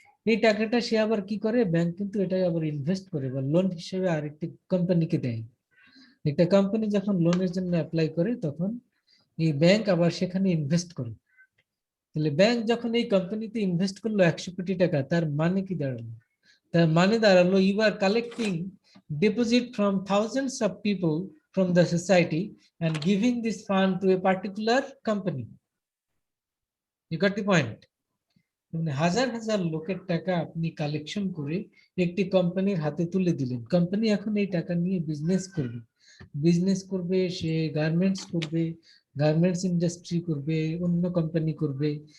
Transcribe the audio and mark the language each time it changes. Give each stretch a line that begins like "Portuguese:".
Bangla: এই টাকাটা সে আবার কি করে, ব্যাংক কিন্তু এটা আবার ইনভেস্ট করে বা লোন হিসেবে আরেকটি কোম্পানিকে দেয়। একটা কোম্পানি যখন লোনের জন্য অ্যাপ্লাই করে তখন এই ব্যাংক আবার সেখানে ইনভেস্ট করে। তাহলে ব্যাংক যখন এই কোম্পানিতে ইনভেস্ট করলো 100 কোটি টাকা, তার মানে কি দাঁড়ালো? তার মানে দাঁড়ালো
English: You are collecting deposit from thousands of people from the society and giving this fund to a particular company. You got the point?
Bangla: মানে হাজার হাজার লোকের টাকা আপনি কালেকশন করে একটি কোম্পানির হাতে তুলে দিলেন। কোম্পানি এখন এই টাকা নিয়ে বিজনেস করবে, সে গার্মেন্টস করবে, গার্মেন্টস ইন্ডাস্ট্রি করবে, অন্য কোম্পানি করবে।